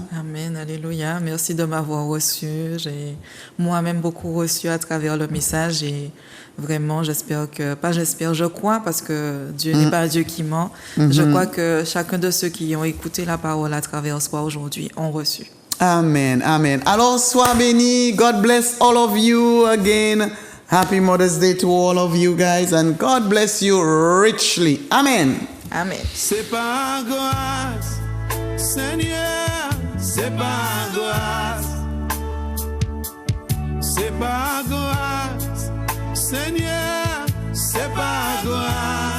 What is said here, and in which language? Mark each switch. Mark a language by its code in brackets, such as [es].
[fr] Amen, alléluia. Merci de m'avoir reçu. J'ai moi-même beaucoup reçu à travers le message et vraiment, je crois, parce que Dieu n'est pas un Dieu qui ment. Je crois que chacun de ceux qui ont écouté la parole à travers soi aujourd'hui ont reçu. Amen, amen. Alors, sois béni. [en] God bless all of you again. Happy Mother's Day to all of you guys and God bless you richly. Amen. Amen. [fr] C'est par grâce, Seigneur, c'est par grâce. C'est par grâce, Seigneur, c'est par grâce.